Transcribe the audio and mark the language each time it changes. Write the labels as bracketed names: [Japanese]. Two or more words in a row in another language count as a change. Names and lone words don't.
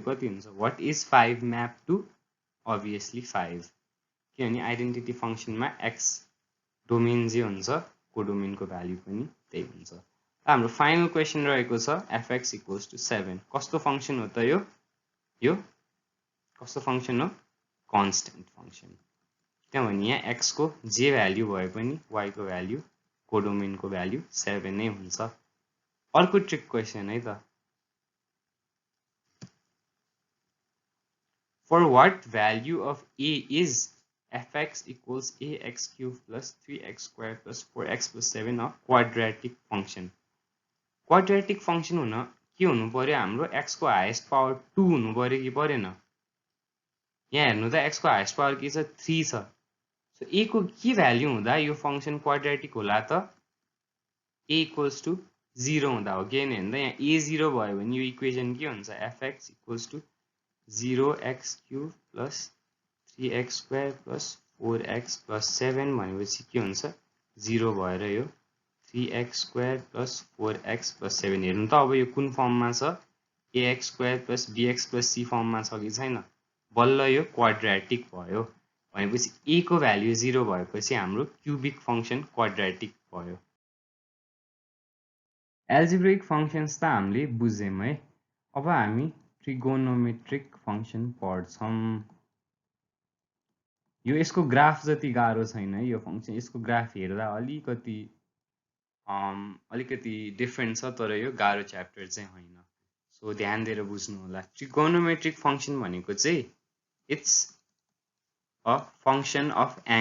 [Nepali] कति हुन्छ [English] what is 5 map to [Nepali] obviously 5 किनभने [English] identity function [Nepali] मा x डोमेन जे हुन्छ कोडोमेन को भ्यालु पनि त्यही हुन्छ हाम्रो फाइनल क्वेशन रहेको छ [English] fx equals to 7 [Nepali] कस्तो फंक्शन हो त यो कस्तो फंक्शन हो [English] constant function [Nepali] किनभने यहाँ x को जे भ्यालु भए पनि y को भ्यालु कोडोमेन को भ्यालु 7 नै हुन्छ अर्को [English] trick question [Nepali] है त [English] for what value of a is fx equals ax cubed plus 3x squared plus 4x plus 7 a quadratic function quadratic function [Nepali] हुन के हुनु पर्यो हाम्रो x को [English] highest power 2 [Nepali] हुनु पर्यो कि परेन यहाँ हेर्नु त x को [English] highest power [Nepali] के छ 3 छ सो a को के भ्यालु हुँदा यो फंक्शन क्वाड्रेटिक होला त [English] a equals to 0 [Nepali] हुँदा हो के हैन यहाँ a 0 भयो भने यो इक्वेसन के हुन्छ [English] fx equals to 0x cube plus 3x square plus 4x plus 7 [Nepali] भनेपछि के हुन्छ 0 भएर यो [English] 3x square plus 4x plus 7 [Nepali] हेर्नु त अब यो कुन फर्ममा छ [English] ax square plus bx plus c [Nepali] फर्ममा छ कि छैन बल्ल यो क्वाड्रेटिक भयो भनेपछि a को भ्यालु 0 भएपछि हाम्रो [English] cubic function quadratic [Nepali] भयो [English] algebraic functions [Nepali] त हामीले बुझ्यौं है अब हामी [English] trigonometric function [Nepali] पढ्छौं यो यसको ग्राफ जति गाह्रो छैन है यो फंक्शन यसको ग्राफ हेर्दा अलिकति डिफरेंट छ तर यो गाह्रो च्याप्टर चाहिँ हैन सो ध्यान दिएर बुझ्नु होला [English] trigonometric function [Nepali] भनेको चाहिँ [English] it's a function of